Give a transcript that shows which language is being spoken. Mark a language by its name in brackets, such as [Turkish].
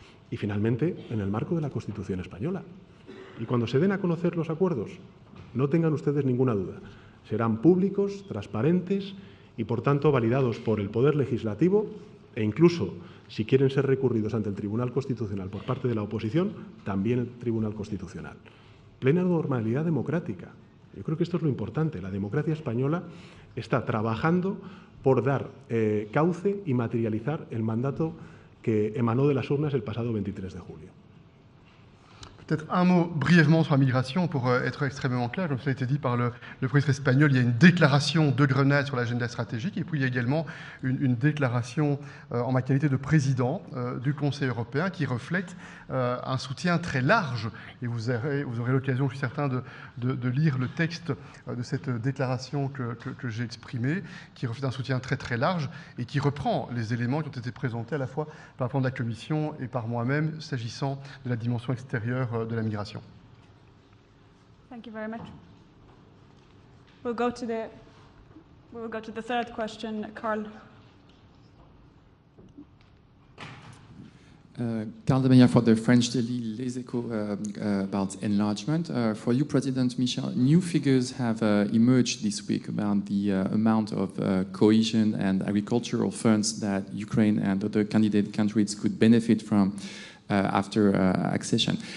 [Spanish] Y, finalmente, en el marco de la Constitución española. Y cuando se den a conocer los acuerdos, no tengan ustedes ninguna duda, serán públicos, transparentes y, por tanto, validados por el Poder Legislativo e incluso, si quieren ser recurridos ante el Tribunal Constitucional por parte de la oposición, también el Tribunal Constitucional. Plena normalidad democrática. Yo creo que esto es lo importante. La democracia española está trabajando por dar cauce y materializar el mandato que emanó de las urnas el pasado 23 de julio. [French] Peut-être un mot brièvement sur la migration pour être extrêmement clair. Comme ça a été dit par le président espagnol, il y a une déclaration de Grenade sur l'agenda stratégique et puis il y a également une déclaration en ma qualité de président du Conseil européen qui reflète un soutien très large. Et vous aurez l'occasion, je suis certain, de lire le texte de cette déclaration que j'ai exprimée, qui reflète un soutien très très large et qui reprend les éléments qui ont été présentés à la fois par le plan de la Commission et par moi-même s'agissant de la dimension extérieure de la migration. [English] Thank you very much. We'll go to the third question, Carl. Carl de Meyer for the French daily Les Echos about enlargement. For you, President Michel, new figures have emerged this week about the amount of cohesion and agricultural funds that Ukraine and other candidate countries could benefit from after accession.